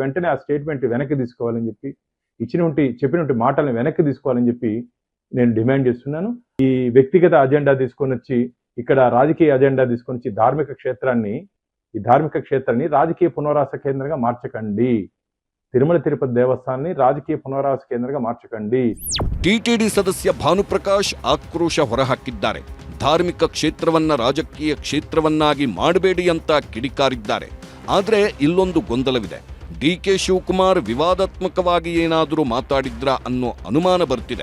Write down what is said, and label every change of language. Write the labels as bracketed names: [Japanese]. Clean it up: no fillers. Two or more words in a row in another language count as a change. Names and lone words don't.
[Telugu] వెంటనే ఆ స్టేట్మెంట్ వెనక్కి తీసుకోవాలని చెప్పి, చెప్పినటువంటి మాటలను వెనక్కి తీసుకోవాలని చెప్పి నేను డిమాండ్ చేస్తున్నాను. ఈ వ్యక్తిగత అజెండా తీసుకొని వచ్చి, ఇక్కడ రాజకీయ అజెండా తీసుకొని వచ్చి ఈ ధార్మిక క్షేత్రాన్ని రాజకీయ పునరావాస కేంద్రంగా మార్చకండి. తిరుమల తిరుపతి దేవస్థానాన్ని రాజకీయ పునరావాస కేంద్రంగా మార్చకండి. [Kannada] ಟಿಟಿಡಿ ಸದಸ್ಯ ಭಾನುಪ್ರಕಾಶ್ ಆಕ್ರೋಶ ಹೊರಹಾಕಿದ್ದಾರೆ. ಧಾರ್ಮಿಕ ಕ್ಷೇತ್ರವನ್ನ ರಾಜಕೀಯ ಕ್ಷೇತ್ರವನ್ನಾಗಿ ಮಾಡಬೇಡಿ ಅಂತ ಕಿಡಿಕಾರಿದ್ದಾರೆ. ಆದರೆ ಇಲ್ಲೊಂದು ಗೊಂದಲವಿದೆ. ಡಿಕೆ ಶಿವಕುಮಾರ್ ವಿವಾದಾತ್ಮಕವಾಗಿ ಏನಾದರೂ ಮಾತಾಡಿದ್ರಾ ಅನ್ನೋ ಅನುಮಾನ ಬರ್ತಿದೆ.